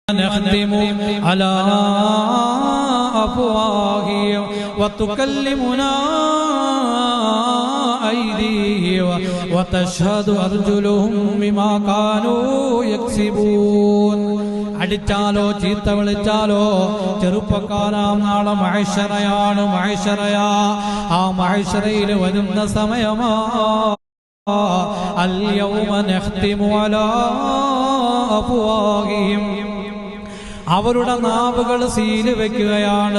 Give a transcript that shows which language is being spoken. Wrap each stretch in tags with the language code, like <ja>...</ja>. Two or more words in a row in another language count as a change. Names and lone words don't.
<ar>نختم على أفواههم وتكلمنا أيديهم وتشهد أرجلهم بما كانوا يكسبون.</ar> <ml>അടിച്ചാലോ ചീത്ത വിളിച്ചാലോ ചെറുപ്പക്കാരാം നാളെ മഹ്ശറയാണ്, മഹ്ശറയാ. ആ മഹ്ശറയിൽ വരുന്ന സമയമാ</ml> <ar>اليوم نختم على أفواههم,</ar> <ml>അവരുടെ നാവുകൾ സീല് വെക്കുകയാണ്.</ml>